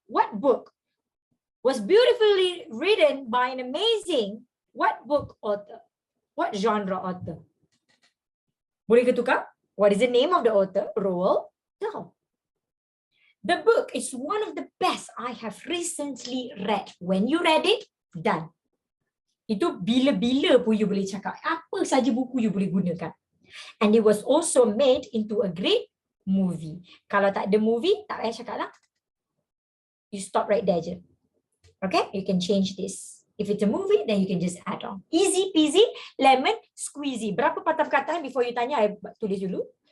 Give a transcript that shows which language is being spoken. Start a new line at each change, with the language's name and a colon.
English: What book was beautifully written by an amazing what book author? What genre author?
Malay: Boleh ke tukar?
English: What is the name of the author? Roald Dahl. The book is one of the best I have recently read. When you read it, done.
Malay: Itu bila-bila pun you boleh cakap. Apa saja buku you boleh gunakan.
English: And it was also made into a great movie.
Malay: Kalau tak ada movie, tak payah cakap lah.
English: You stop right there
Malay: je.
English: Okay, you can change this. If it's a movie, then you can just add on. Easy peasy, lemon squeezy.
Malay: Berapa patah perkataan
English: before you
Malay: tanya? I tulis dulu.